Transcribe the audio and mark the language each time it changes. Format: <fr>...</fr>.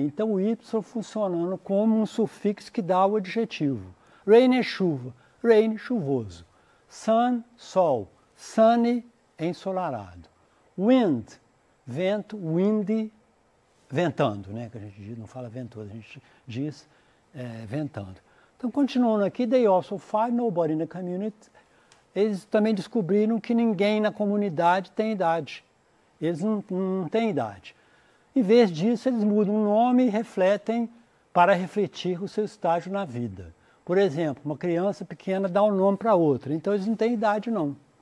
<pt>Então o Y funcionando como um sufixo que dá o adjetivo. Rain é chuva, rain, chuvoso. Sun, sol. Sunny, ensolarado. Wind, vento, windy, ventando, né? Que a gente não fala ventoso, a gente diz ventando. Então, continuando aqui,</pt> <en>they also find nobody in the community.</en> <pt>Eles também descobriram que ninguém na comunidade tem idade. Eles não têm idade. Em vez disso, eles mudam o nome e refletem para refletir o seu estágio na vida. Por exemplo, uma criança pequena dá um nome para outra, então eles não têm idade não.</pt>